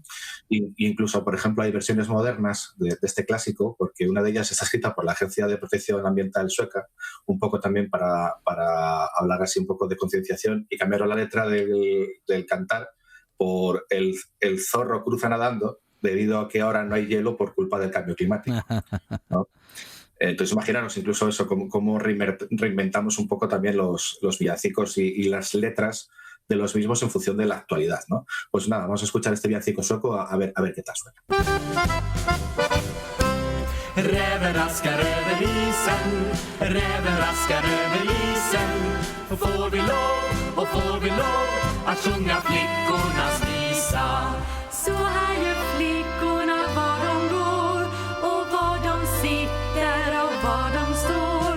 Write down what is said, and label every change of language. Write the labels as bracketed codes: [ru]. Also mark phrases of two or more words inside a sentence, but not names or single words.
[es] Incluso, por ejemplo, hay versiones modernas de este clásico, porque una de ellas está escrita por la Agencia de Protección Ambiental sueca, un poco también para hablar así un poco de concienciación, y cambiaron la letra del cantar por el zorro cruza nadando, debido a que ahora no hay hielo por culpa del cambio climático, ¿no? Entonces imaginaros incluso eso, cómo reinventamos un poco también los villancicos y las letras de los mismos en función de la actualidad, ¿no? Pues nada, vamos a escuchar este villancico sueco a ver qué tal suena. [sv] Räven raskar över isen, räven raskar över isen. Får vi lov att sjunga flickornas visa. Så här gör flickorna var de går och var de sitter och var de står.